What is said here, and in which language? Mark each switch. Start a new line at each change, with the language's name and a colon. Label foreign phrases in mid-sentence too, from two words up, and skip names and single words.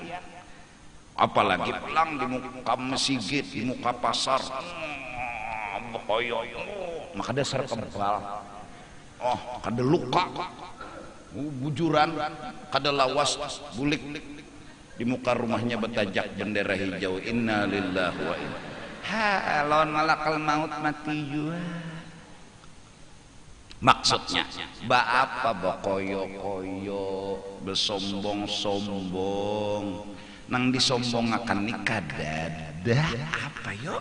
Banjar: Apalagi pulang di muka masjid, di muka pasar, bokoyo, maka dasar kebal, kada luka, bujuran, kada lawas, bulik di muka rumahnya betajak bendera hijau,
Arabic: إنا لله وإنا.
Banjar: Lawan
Arabic: ملك الموت
Banjar: mati juga. Maksudnya apa bokoyo-koyo, bersombong-sombong, nang disombong akan nikah dada apa yuk?